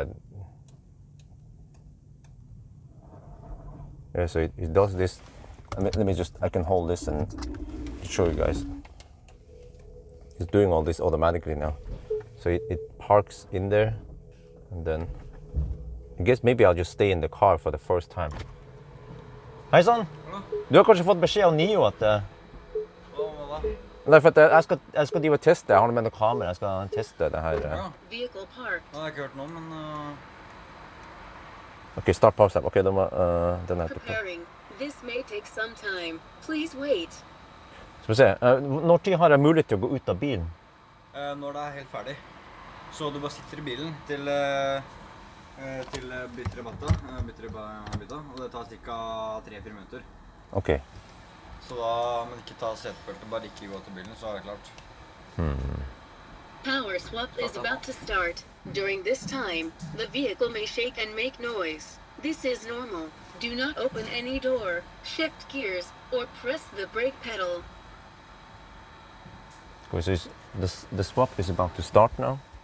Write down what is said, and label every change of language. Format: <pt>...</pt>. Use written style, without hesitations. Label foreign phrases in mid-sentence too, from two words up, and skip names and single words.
<en>Yeah, so it does this. Let me just, I can hold this and show you guys. It's doing all this automatically now. So it parks in there, and then I guess maybe I'll just stay in the car for the first time.</en> <no>Hei sann! Du har kanskje fått beskjed av Nio at Nei, for at jeg skal drive og teste. Jeg har med noe kamera. Jeg skal teste det her.</no> <en>Vehicle park.</en> <no>Jeg har ikke hørt noe, men Ok, start pause. Ok, den er på.</no> <en>Preparing. This may take some time. Please wait.</en> <no>Skal vi se. Når tid har jeg mulighet til å gå ut av bilen? Når det er helt ferdig. Så du bare sitter i bilen til bytter bytta, og det tar ca. 3-4 minutter. Ok. Så da, men ikke ta setebeltet, bare ikke gå til bilen, så er det klart.</no> <en>Power swap is about to start. During this time, the vehicle may shake and make noise. This is normal. Do not open any door, shift gears, or press the brake pedal. So the swap is about to start now.</en>